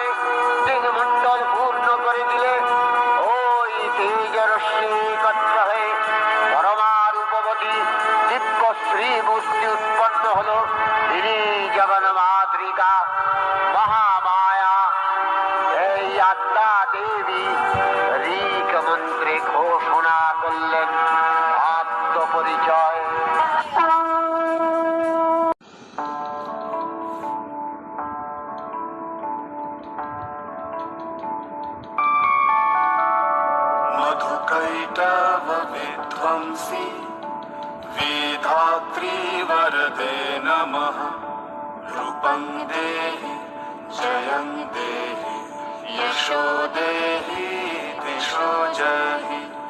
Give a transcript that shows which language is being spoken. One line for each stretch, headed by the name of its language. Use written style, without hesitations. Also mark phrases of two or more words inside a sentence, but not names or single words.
Bangla: দিনমণ্ডল পূর্ণ করে দিলে ওই তেজরশ্মি একত্র হয়ে পরমারূপবতী দিব্য শ্রী মূর্তি উৎপন্ন হল তিনি জগন মাতৃকা মহামায়া এই আত্মা দেবী ঋক মন্ত্রে ঘোষণা করলেন আত্মপরিচয়
Sanskrit: मधुकैटव विध्वंसी वेधात्री वरदे नमः रूपं देहि जयं देहि यशो देहि दिशो जहि